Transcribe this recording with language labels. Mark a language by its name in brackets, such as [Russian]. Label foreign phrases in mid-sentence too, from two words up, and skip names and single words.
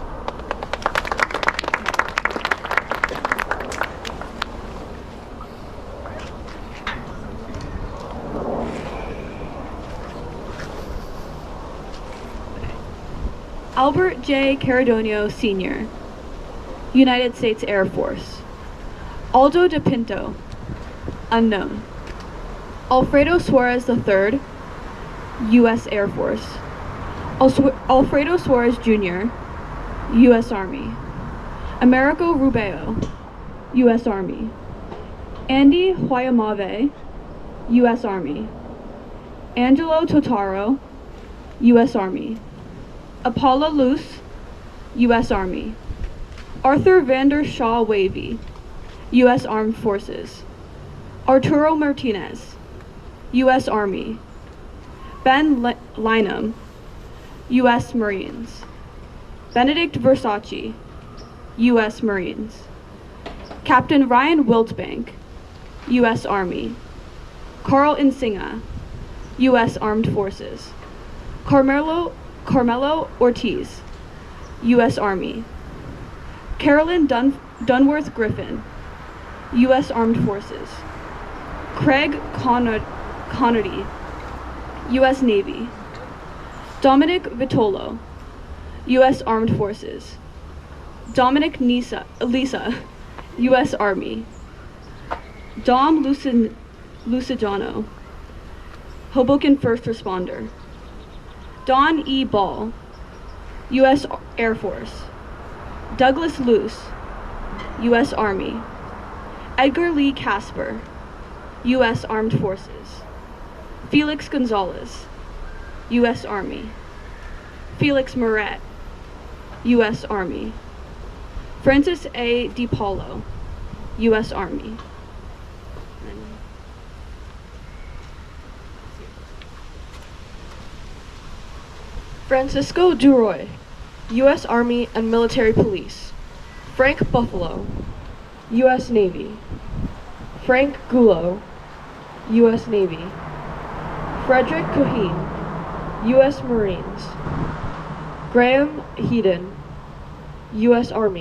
[English] Albert J. Caradonio, Sr., United States Air Force. Aldo DePinto, unknown. Alfredo Suárez III, U.S. Air Force. Alfredo Suárez Jr., U.S. Army. Americo Rubeo, U.S. Army. Andy Huayamave, U.S. Army. Angelo Totaro, U.S. Army. Apolla Luce, U.S. Army. Arthur Vander Schauw-Wavy, U.S. Armed Forces. Arturo Martinez, U.S. Army. Lynam, U.S. Marines. Benedict Versaci, U.S. Marines. Captain Ryan Wiltbank, U.S. Army. Carl Insinga, U.S. Armed Forces. Carmelo Ortiz, U.S. Army. Carolyn Dunworth-Griffin, U.S. Armed Forces. Craig Connery, U.S. Navy. Dominic Vitolo, U.S. Armed Forces. Dominic Lisa, U.S. Army. Dom Luciano, Hoboken First Responder. Don E. Ball, U.S. Air Force. Douglas Luce, U.S. Army. Edgar Lee Casper, U.S. Armed Forces. Felix Gonzalez, U.S. Army. Felix Moret, U.S. Army. Francis A. DiPaolo, U.S. Army. Francisco Duroy, U.S. Army and Military Police. Frank Buffalo, U.S. Navy. Frank Gulo, U.S. Navy. Frederick Coheen, U.S. Marines. Graham Heaton, U.S. Army.